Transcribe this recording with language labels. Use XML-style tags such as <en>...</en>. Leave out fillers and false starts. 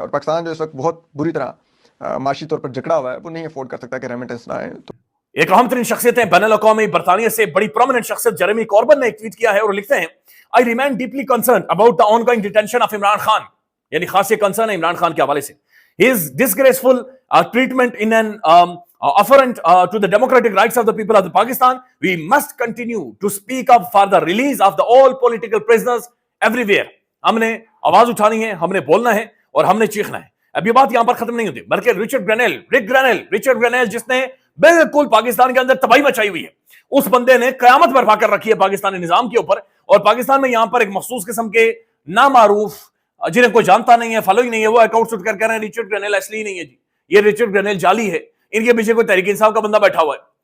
<ur>اور پاکستان جو اس وقت بہت بری طرح معاشی طور پر جکڑا ہوا ہے، وہ نہیں افورڈ کر سکتا کہ ریمیٹنس نہ آئے. تو ایک اہم ترین شخصیت ہیں بین الاقوامی برطانیہ سے بڑی پرومیننٹ شخصیت جیریمی کوربن نے ایک ٹویٹ کیا ہے اور لکھتے ہیں</ur> <en>I remain deeply concerned about the ongoing detention of Imran Khan.</en> <ur>یعنی خاص یہ کنسرن ہے عمران خان کے حوالے سے.</ur> <en>His disgraceful treatment in an affront to the democratic rights of the people of the Pakistan. We must continue to speak up for the release of the all political prisoners everywhere.</en> <ur>ہم نے آواز اٹھانی ہے، ہم نے بولنا ہے اور ہم نے چیخنا ہے. اب یہ بات یہاں پر ختم نہیں ہوتی، بلکہ رچرڈ گرینیل جس نے بالکل پاکستان کے اندر تباہی مچائی ہوئی ہے، اس بندے نے قیامت برپا کر رکھی ہے پاکستانی نظام کے اوپر. اور پاکستان میں یہاں پر ایک مخصوص قسم کے نامعروف جنہیں کوئی جانتا نہیں ہے، فالو ہی نہیں ہے، وہ اکاؤنٹ اٹھ کر کہہ رہے ہیں رچرڈ گرینیل اصلی نہیں ہے جی، یہ رچرڈ گرینیل جعلی ہے، ان کے پیچھے کوئی تحریک انصاف کا بندہ بیٹھا ہوا ہے.</ur>